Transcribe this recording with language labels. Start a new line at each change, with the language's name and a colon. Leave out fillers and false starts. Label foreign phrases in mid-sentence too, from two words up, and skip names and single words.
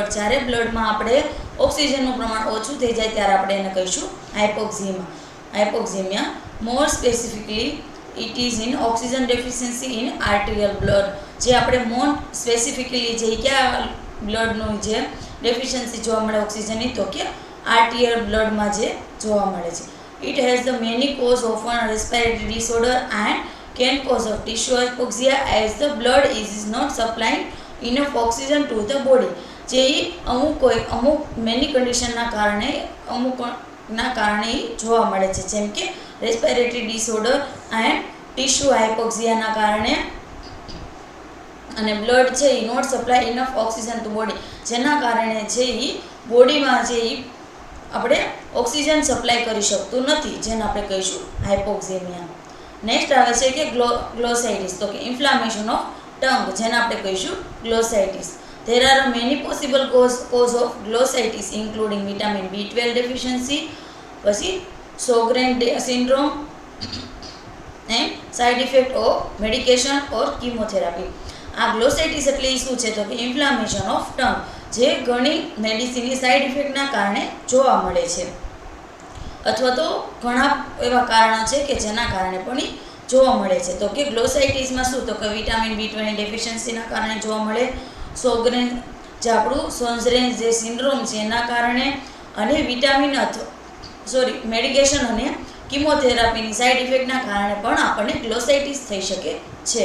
Gujarati: જ્યારે બ્લડમાં આપણે ઓક્સિજનનું પ્રમાણ ઓછું થઈ જાય ત્યારે આપણે એને કહીશું હાઇપોક્સેમિયા.
English: more specifically it is in oxygen deficiency in arterial blood.
Gujarati: જે આપણે
English: more specifically
Gujarati: જે ક્યાં બ્લડનું જે ડેફિશિયન્સી જોવા મળે ઓક્સિજનની, તો કે આર્ટેરિયલ બ્લડમાં જે જોવા મળે છે.
English: It has the many cause of respiratory disorder and can cause of tissue hypoxia as the blood is not supplying enough oxygen to the body.
Gujarati: જે અમુક
English: many condition
Gujarati: કારણે જોવા મળે છે, જેમ કે
English: respiratory disorder and tissue hypoxia
Gujarati: કારણે, અને બ્લડ છે એ
English: not supply enough oxygen to body,
Gujarati: જેના કારણે છે એ બોડીમાં જે આપણે
English: oxygen supply
Gujarati: કરી શકતું નથી, જેને આપણે કહીશું હાઇપોક્સેમિયા. નેક્સ્ટ આવે છે કે ગ્લોસાઇટિસ. તો કે
English: inflammation of tongue,
Gujarati: જેને આપણે કહીશું ગ્લોસાઇટિસ.
English: There are many possible cause of glossitis including vitamin B12 deficiency, પછી Sjogren syndrome and side effect of medication or chemotherapy.
Gujarati: આ ગ્લોસાઇટિસ એટલે શું છે? તો કે
English: inflammation of tongue,
Gujarati: જે ઘણી મેડિસિનની
English: side effect
Gujarati: કારણે જોવા મળે છે, અથવા તો ઘણા એવા કારણો છે કે જેના કારણે પણ જોવા મળે છે. તો કે ગ્લોસાઇટિસમાં શું? તો કે
English: vitamin B12 deficiency
Gujarati: કારણે જોવા મળે, સોગરેન જે આપણું સોન્ઝરેન જે સિન્ડ્રોમ છે એના કારણે, અને મેડિકેશન અને કિમોથેરાપીની
English: side effect
Gujarati: કારણે પણ આપણને ગ્લોસાઇટિસ થઈ શકે છે.